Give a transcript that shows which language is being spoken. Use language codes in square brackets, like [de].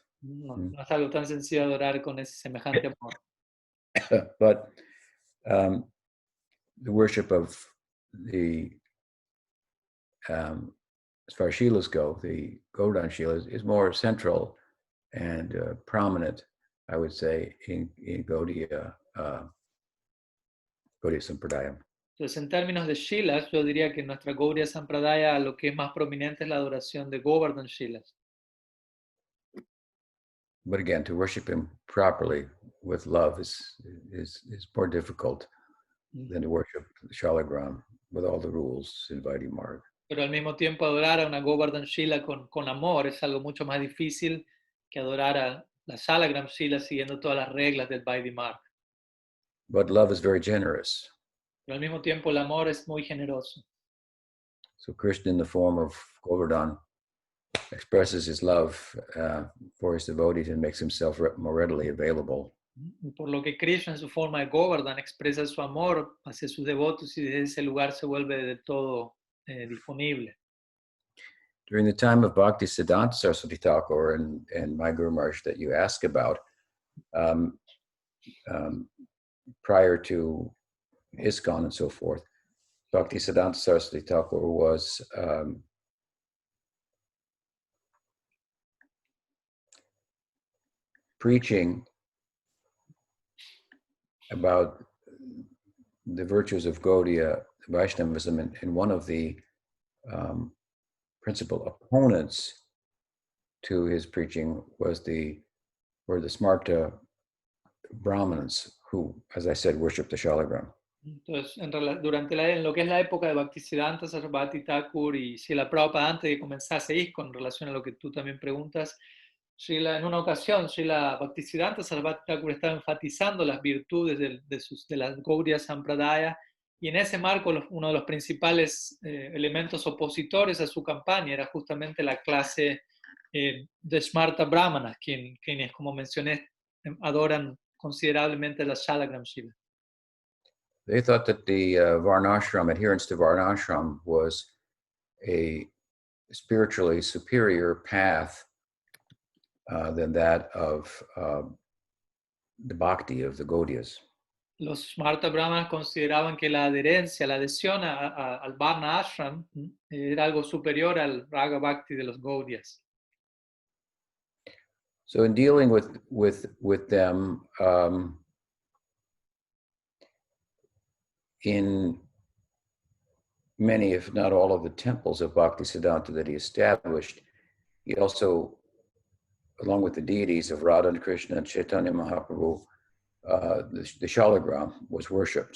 [es] No es algo tan sencillo adorar con ese semejante amor. [en] But the worship of the, as far as Shilas go, the Govardhan Shila is more central and prominent, I would say, in Gaudiya Sampradaya. [es] Entonces, en términos de Shilas, yo diría que en nuestra Gaudiya Sampradaya lo que es más prominente es la adoración de Govardhan Shilas. [en] But again, to worship him properly with love is more difficult than to worship Shalagram with all the rules in Vaidhi Marg. [es] Pero al mismo tiempo adorar a una Govardhan Shila con amor es algo mucho más difícil que adorar a la Shalagram Shila siguiendo todas las reglas del Vaidhi Marg. [en] But love is very generous. [es] Pero al mismo tiempo el amor es muy generoso. [en] So Krishna in the form of Govardhan expresses his love for his devotees and makes himself more readily available. [es] Por lo que Krishna en su forma de Govardhan expresa su amor hacia sus devotos y desde ese lugar se vuelve del todo disponible. [en] During the time of Bhakti Siddhanta Saraswati Thakur and my Guru Maharaj that you ask about, prior to ISKCON and so forth, Bhakti Siddhanta Saraswati Thakur was preaching about the virtues of Gaudiya Vaishnavism, and one of the principal opponents to his preaching were the Smarta Brahmins, who, as I said, worship the Shalagram. [es] Entonces, en lo que es la época de Bhaktisiddhanta Sarasvati Thakur y Srila Prabhupada, antes de comenzase ISKCON, en relación a lo que tú también preguntas, en una ocasión, Srila Bhaktisiddhanta Sarasvati Thakur estaba enfatizando las virtudes de las Gaudiya Sampradaya, y en ese marco uno de los principales elementos opositores a su campaña era justamente la clase de Smarta Brahmanas, quienes, como mencioné, adoran considerablemente la Shalagram Shiva. [en] They thought that the Varnashram, adherence to Varnashram, was a spiritually superior path than that of the bhakti of the Gaudiyas. [es] Los Smarta Brahmanas consideraban que la adhesión al Varna Ashram era algo superior al Raga Bhakti de los Gaudiyas. [en] So in dealing with them, in many, if not all, of the temples of Bhaktisiddhanta that he established, he also, along with the deities of Radha and Krishna and Chaitanya Mahaprabhu, the Shalagram was worshipped.